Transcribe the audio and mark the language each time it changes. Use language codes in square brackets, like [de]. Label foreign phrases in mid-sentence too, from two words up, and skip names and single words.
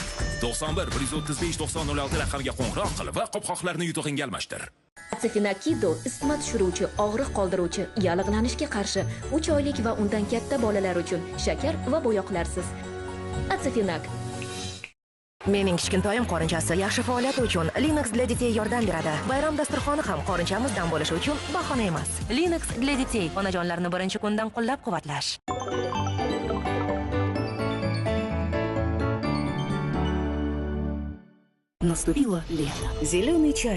[uz] 91 135 9006 raqamga qo'ng'iroq qil va qopqoqlarni yutug'ingga almashtir. Atsefinakido isitma tushiruvchi, og'riq qoldiruvchi, yallig'lanishga qarshi 3 oylik va undan katta bolalar uchun shakar va bo'yoqlarsiz. Atsefinak. Mening kichkintoyim qorinchasi yaxshi faoliyati uchun Linux для детей yordam beradi. Bayram dasturxoni ham qorinchamiz dam bo'lishi uchun bahona emas. Linux для детей onajonlarni birinchi kundan qo'llab-quvvatlash. [ru] Наступило лето. Зеленый чай.